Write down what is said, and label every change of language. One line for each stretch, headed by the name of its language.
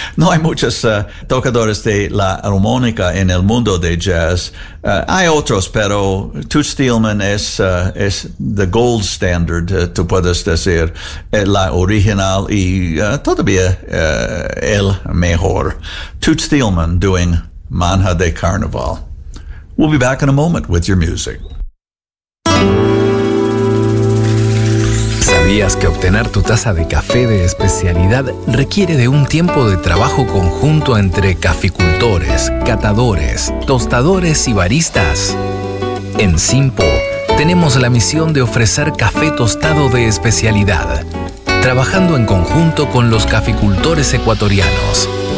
Spanish: No hay muchos tocadores de la armónica en el mundo de jazz. Hay otros, pero Toots Thielemann es
English: the gold standard,
Spanish: tú puedes decir, la original y todavía el mejor.
English: Toots Thielemann doing Manja de Carnival. We'll be back in a moment with your music.
Spanish: ¿Sabías que obtener tu taza de café de especialidad requiere de un tiempo de trabajo conjunto entre caficultores, catadores, tostadores y baristas? En Simpo tenemos la misión de ofrecer café tostado de especialidad, trabajando en conjunto con los caficultores ecuatorianos.